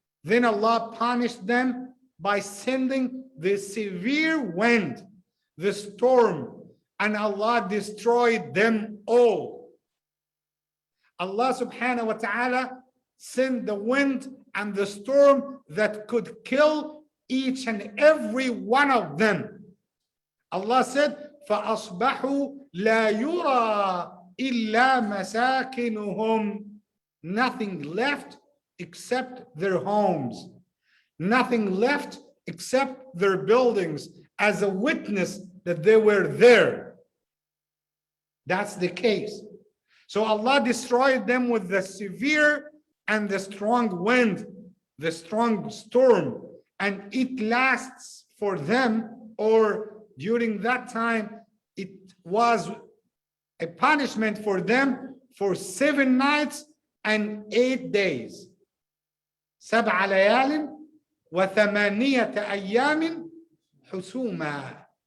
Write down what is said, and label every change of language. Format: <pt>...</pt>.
<en>Then Allah punished them by sending the severe wind, the storm, and Allah destroyed them all. Allah subhanahu wa ta'ala sent the wind and the storm that could kill each and every one of them. Allah said,</en> <ar>فَأَصْبَحُوا لَا يُرَى إِلَّا مَسَاكِنُهُمْ.</ar> <en>Nothing left except their homes. Nothing left except their buildings as a witness that they were there. That's the case. So Allah destroyed them with the severe and the strong wind, the strong storm, and it lasts for them, or during that time, it was a punishment for them for 7 nights and 8 days.</en> <ar>7 ليال وثمانية أيام حسوما.</ar>